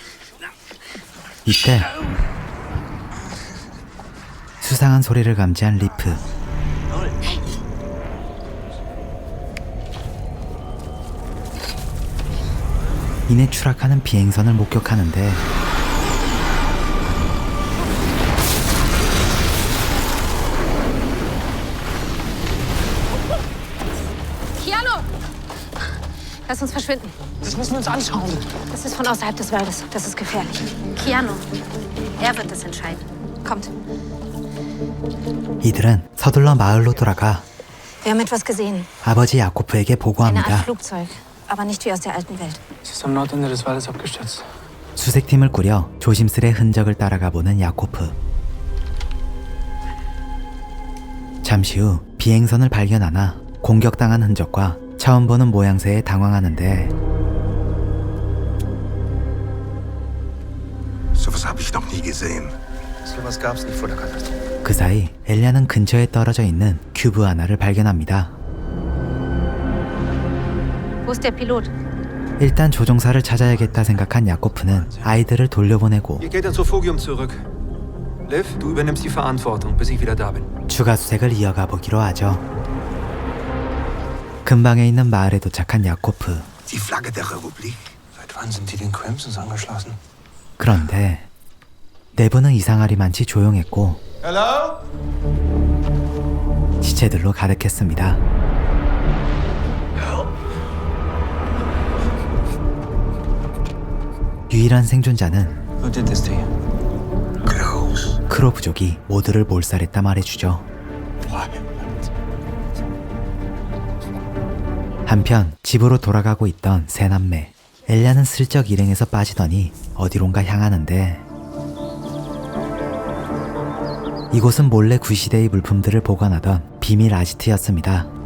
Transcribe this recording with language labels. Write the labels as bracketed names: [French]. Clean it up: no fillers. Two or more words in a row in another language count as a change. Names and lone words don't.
[Korean] 이때 수상한 소리를 감지한 리프. 이내 추락하는 비행선을 목격하는데 [German] Lass uns verschwinden. Das müssen wir uns anschauen. Das ist von außerhalb des Waldes. Das ist gefährlich. Keanu, er wird das entscheiden. Kommt. [Korean] 이들은 서둘러 마을로 돌아가 [German] Wir haben etwas gesehen. [Korean] 아버지 야코프에게 [German] Eine Art [Korean] 보고합니다. [German] Flugzeug, aber nicht wie aus der alten Welt. Es ist am Nordende des Waldes abgestürzt. [Korean] 수색팀을 꾸려 조심스레 흔적을 따라가 보는 야코프. 잠시 후 비행선을 발견하나 공격당한 흔적과 처음 보는 모양새에 당황하는데 [German] Sowas habe ich noch nie gesehen. Sowas gab's nicht vor der Katastrophe. [Korean] 그 사이 엘리아는 근처에 떨어져 있는 큐브 하나를 발견합니다. [German] Wo ist der Pilot? [Korean] 일단 조종사를 찾아야겠다 생각한 야코프는 아이들을 돌려보내고 [German] Ihr geht dann zur Phogium zurück. Liv, du übernimmst die Verantwortung, bis ich wieder da bin. [Korean] 추가 수색을 이어가 보기로 하죠. 근방에 있는 마을에 도착한 야코프. [German] Die Flagge der Republik. Seit wann sind die den Crimsons angeschlossen? [Korean] 그런데 내부는 이상하리만치 조용했고 [English] Hello? [Korean] 시체들로 가득했습니다. 유일한 생존자는 [English] Who did this to you? Klaus. [Korean] 크로 부족이 모두를 몰살했다 말해주죠. 한편 집으로 돌아가고 있던 세 남매. 엘리아는 슬쩍 일행에서 빠지더니 어디론가 향하는데 이곳은 몰래 구시대의 물품들을 보관하던 비밀 아지트였습니다.